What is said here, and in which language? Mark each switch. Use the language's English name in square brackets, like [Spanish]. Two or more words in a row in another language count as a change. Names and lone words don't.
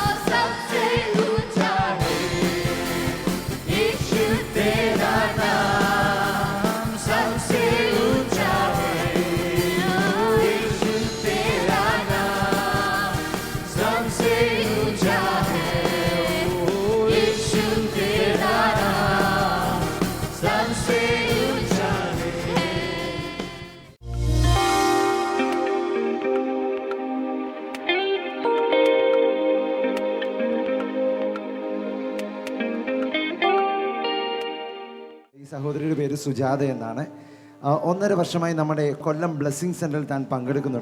[Hindi] सबसे ऊंचा है यीशु तेरा नाम, सबसे ऊंचा है यीशु तेरा नाम, सबसे ऊंचा है यीशु तेरा नाम, सबसे ऊंचा है। [Malayalam] ഈ സഹോദരിയുടെ പേര് സുജാത എന്നാണ്. 1.5 വർഷമായി നമ്മുടെ കൊല്ലം ബ്ലെസ്സിങ് സെൻറ്ററിൽ താൻ പങ്കെടുക്കുന്നുണ്ട്.